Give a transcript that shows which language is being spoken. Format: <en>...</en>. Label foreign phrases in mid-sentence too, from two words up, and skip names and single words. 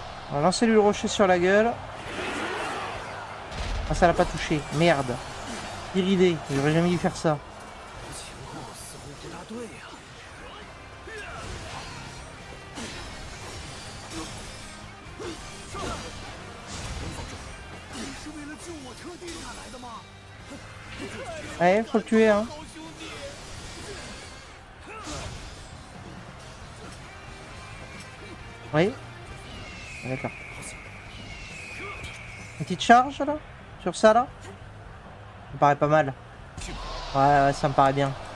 <fr>On va lancer lui le rocher sur la gueule. Ah, ça l'a pas touché. Merde. Pire idée. J'aurais jamais dû faire ça.</fr> <zh>情况似乎不大对呀。你是为了救我特地赶来的吗？</zh> <fr>Allez, faut le tuer, hein.</fr> <zh>好兄弟。</zh> <fr>Oui. D'accord. Une petite charge là? Sur ça là? Ça me paraît pas mal. Ouais, ça me paraît bien.</fr>